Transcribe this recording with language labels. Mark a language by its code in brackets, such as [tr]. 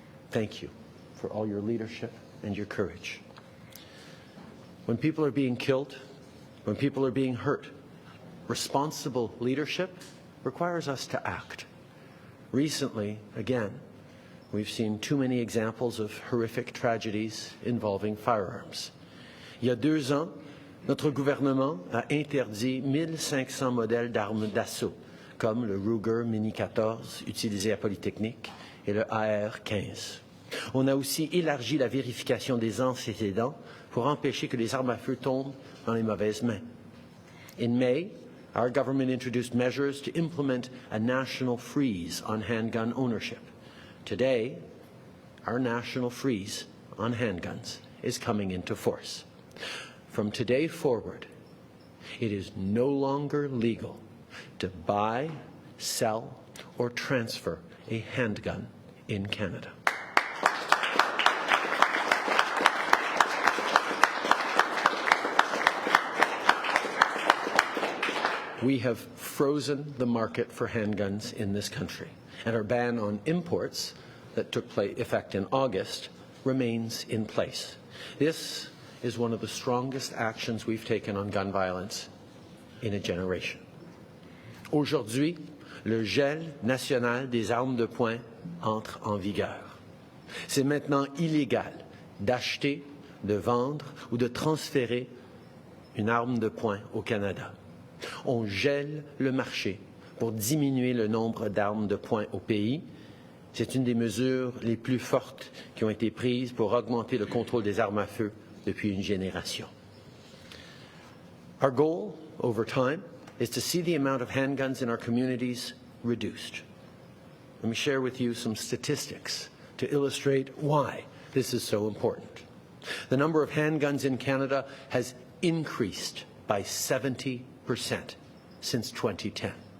[en] Thank you for all your leadership and your courage. When people are being killed, when people are being hurt, responsible leadership requires us to act. Recently, again, we've seen too many examples of horrific tragedies involving firearms. [fr] Il y a 2 ans, notre gouvernement a interdit 1500 modèles d'armes d'assaut, comme le Ruger Mini 14 utilisé à Polytechnique et le AR-15. On a aussi élargi la vérification des antécédents pour empêcher que les armes à feu tombent dans les mauvaises mains. [en] In May, our government introduced measures to implement a national freeze on handgun ownership. Today, our national freeze on handguns is coming into force. From today forward, it is no longer legal to buy, sell, or transfer a handgun in Canada. We have frozen the market for handguns in this country, and our ban on imports that took effect in August remains in place. This is one of the strongest actions we've taken on gun violence in a generation. [fr] Aujourd'hui, le gel national des armes de poing entre en vigueur. C'est maintenant illégal d'acheter, de vendre ou de transférer une arme de poing au Canada. On gèle le marché pour diminuer le nombre d'armes de poing au pays. C'est une des mesures les plus fortes qui ont été prises pour augmenter le contrôle des armes à feu depuis une génération. [en] Our goal, over time, is to see the amount of handguns in our communities reduced. Let me share with you some statistics to illustrate why this is so important. The number of handguns in Canada has increased by 70% since 2010.